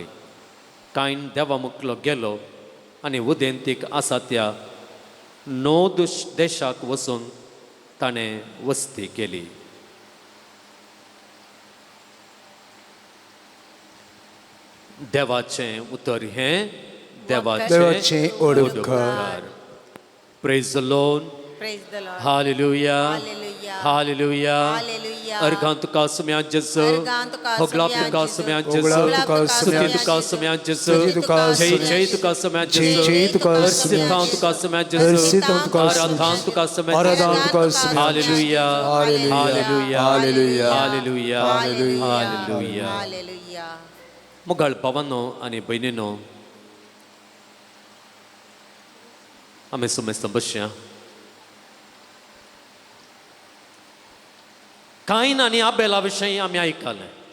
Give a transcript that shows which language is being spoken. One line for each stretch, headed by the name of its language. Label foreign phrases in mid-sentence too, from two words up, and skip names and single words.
Konkani: कायन देवा मुखलो गेलो आनी उदेंतीक आसा त्या नोद देशाक वचून ताणें वस्ती केली. देवाचें उतर हें देवाचें ओडकार.
English: Praise the Lord. Praise the Lord. Hallelujah. Hallelujah. Hallelujah. Hallelujah.
Konkani: Argan tuka sumya Jesu. Argan tuka Hoglap sumya tuka Jesu. sumya Hoglap Jesu. tuka Stuti sumya tuka Jesu. sumya Jesu. Stuti tuka Jai sumya jai tuka sumya Jai Jesu. jai tuka sumya Arsitan tuka sumya Jesu. Arsitan tuka Aradhan tuka sumya Aradhan Jesu. tuka sumya
English: Hallelujah. Hallelujah. Hallelujah. Hallelujah. Hallelujah. Hallelujah. Hallelujah.
Konkani: मुगाळ भावांनो आनी भयणीनो, आमी सुमेस्तां बसया. कायन आनी आबेला विशयी आमी आयकलें.